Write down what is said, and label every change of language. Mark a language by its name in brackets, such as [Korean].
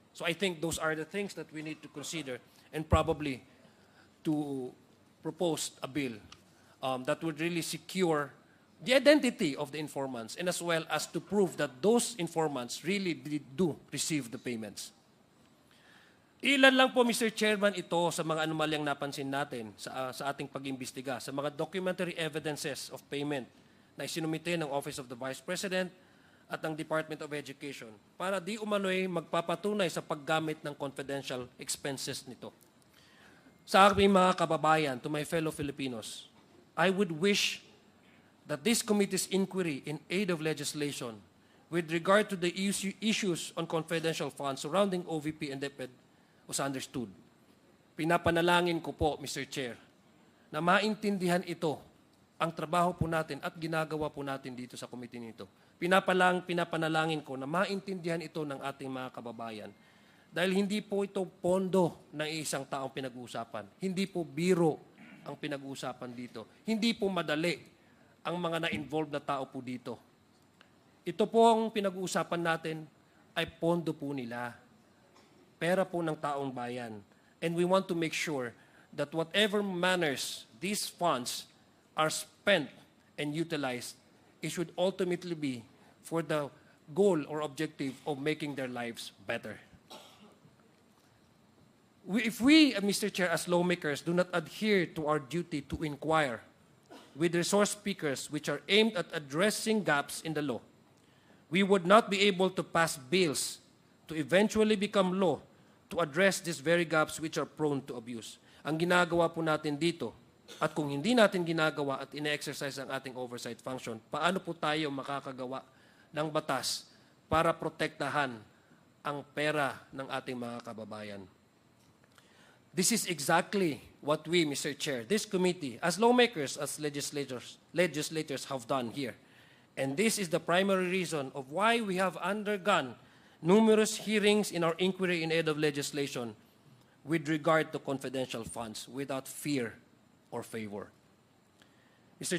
[English] So I think those are the things that we need to consider and probably to propose a bill that would really secure the identity of the informants and as well as to prove that those informants really do receive the payments. [Filipino] Ilan lang po, Mr. Chairman, ito sa mga anomalyang napansin natin sa ating pag-imbestiga, sa mga documentary evidences of payment na isinumite ng Office of the Vice President at ng Department of Education para di umano'y magpapatunay sa paggamit ng confidential expenses nito. Sa aking mga kababayan, [English] to my fellow Filipinos, I would wish that this committee's inquiry in aid of legislation with regard to the issues on confidential funds surrounding OVP and DepEd was understood. [Filipino] Pinapanalangin ko po, Mr. Chair, na maintindihan ito ang trabaho po natin at ginagawa po natin dito sa committee nito. Pinapanalangin ko na maintindihan ito ng ating mga kababayan. Dahil hindi po ito pondo ng isang taong pinag-uusapan. Hindi po biro ang pinag-uusapan dito. Hindi po madali ang mga na-involved na tao po dito. Ito po ang pinag-uusapan natin ay pondo po nila. Pera po ng taong bayan. [English] And we want to make sure that whatever manners these funds are spent and utilized, it should ultimately be for the goal or objective of making their lives better. If we, Mr. Chair, as lawmakers, do not adhere to our duty to inquire with resource speakers which are aimed at addressing gaps in the law, we would not be able to pass bills to eventually become law to address these very gaps which are prone to abuse. [Filipino] Ang ginagawa po natin dito, at kung hindi natin ginagawa at ine-exercise ang ating oversight function, paano po tayo makakagawa ng batas para protektahan ang pera ng ating mga kababayan? [English] This is exactly what we, Mr. Chair, this committee, as lawmakers, as legislators have done here. And this is the primary reason of why we have undergone numerous hearings in our inquiry in aid of legislation with regard to confidential funds without fear or favor. Mr.